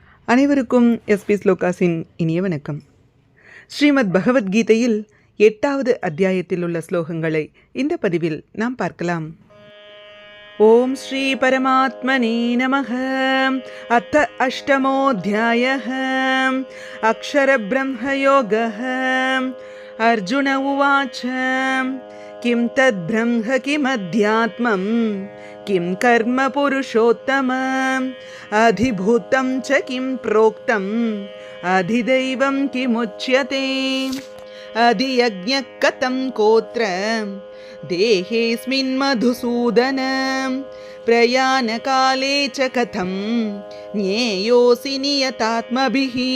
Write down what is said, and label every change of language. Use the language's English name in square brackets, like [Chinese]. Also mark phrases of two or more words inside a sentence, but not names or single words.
[Tamil] அனைவருக்கும் எஸ்பி ஸ்லோகாஸின் இனிய வணக்கம். ஸ்ரீமத் பகவத்கீதையில் 8வது அத்தியாயத்தில் உள்ள ஸ்லோகங்களை இந்த பதிவில் நாம் பார்க்கலாம். [Sanskrit] ॐ श्री परमात्मने नमः. अथ अष्टमोऽध्यायः. अक्षर ब्रह्म योगः. अर्जुन उवाच किं तद् ब्रह्म किमध्यात्मम् किं कर्म पुरुषोत्तम अधिभूतं च किं प्रोक्तम् अधिदैवं किमुच्यते अधियज्ञः कथं कोत्र देहेऽस्मिन् मधुसूदन प्रयाणकाले च कथं ज्ञेयोऽसि नियतात्मभिः.